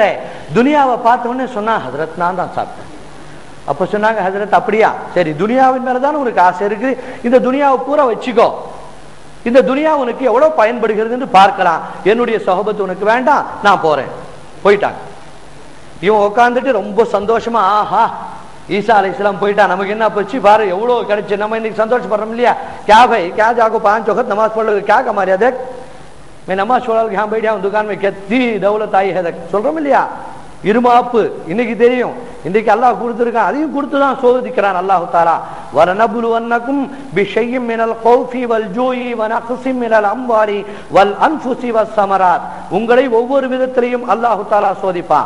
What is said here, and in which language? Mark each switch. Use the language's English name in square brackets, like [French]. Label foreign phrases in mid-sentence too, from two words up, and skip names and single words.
[Tamil] துனியாவை பார்த்த உடனே சொன்னா, ஹஜ்ரத் நான் தான் சாப்பிட்டேன். அப்ப சொன்னாங்க, ஹஜ்ரத் அப்படியா, சரி துனியாவின் மேலதான் உனக்கு ஆசை இருக்கு, இந்த துனியாவை பூரா வச்சுக்கோ. இந்த துனியா உனக்கு எவ்வளவு பயன்படுகிறது பார்க்கலாம். என்னுடைய சொஹபத் உனக்கு வேண்டாம், நான் போறேன். போயிட்டாங்க. இவன் உட்காந்துட்டு ரொம்ப சந்தோஷமா, ஆஹா [Arabic] عيسى عليه السلام [Tamil] போயிட்டா, நமக்கு என்ன போச்சு பாரு, எவ்வளவு கிடைச்சு, நம்ம இன்னைக்கு சந்தோஷப்படுறோம் இல்லையா? [Hindi] क्या भाई क्या जाको 5 वक्त नमाज पढ़ लो, क्या कमा रहा देख, मैं नमाज छोड़ के यहाँ बैठ जाऊं दुकान में, कितनी दौलत आई है देख, [Tamil] சொல்றோம் இல்லையா? இருமாப்பு இன்னைக்கு தெரியும். இன்னைக்கு அல்லாஹ் கொடுத்திருக்கான், அதையும் கொடுத்துதான் சோதிக்கிறான் [Arabic] الله تعالى. ولنبلونكم بشيء من الخوف والجوع ونقص من الأموال والأنفس والثمرات, [Tamil] உங்களை ஒவ்வொரு விதத்திலையும் அல்லாஹ் தஆலா சோதிப்பான்.